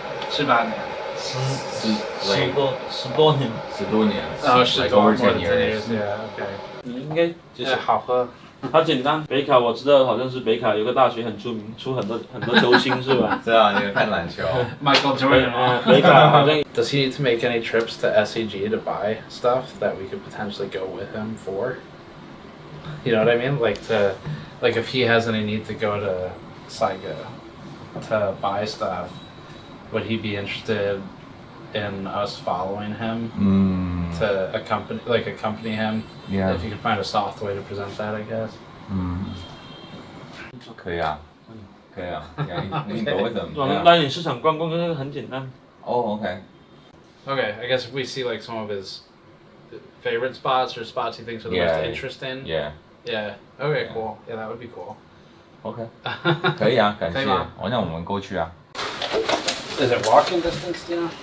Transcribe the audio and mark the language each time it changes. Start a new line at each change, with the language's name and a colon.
Chinese: ？18年。 10多年。 10多年。 10多年。
English: OK。
Chinese: 你应该就是好喝。它简单，北卡我知道，好像是北卡有个大学很出名，出很多球星是吧？是啊，你看篮球。
English: Michael Jordan。
Chinese: 北卡好像。
English: Does he need to make any trips to SEG to buy stuff that we could potentially go with him for? You know what I mean? Like if he has any need to go to Saiga to buy stuff, would he be interested in us following him to accompany him? Yeah. If you could find a soft way to present that, I guess.
Chinese: 可以啊，可以啊，你
English: go with them。
Chinese: 我们带你市场逛逛，这个很简单。
English: Okay. Okay, I guess if we see like some of his favorite spots or spots he thinks are the most interesting. Yeah. Yeah. Okay, cool. Yeah, that would be cool.
Chinese: OK. 可以啊，感谢。那我们过去啊。
English: Is it walking distance, do you know?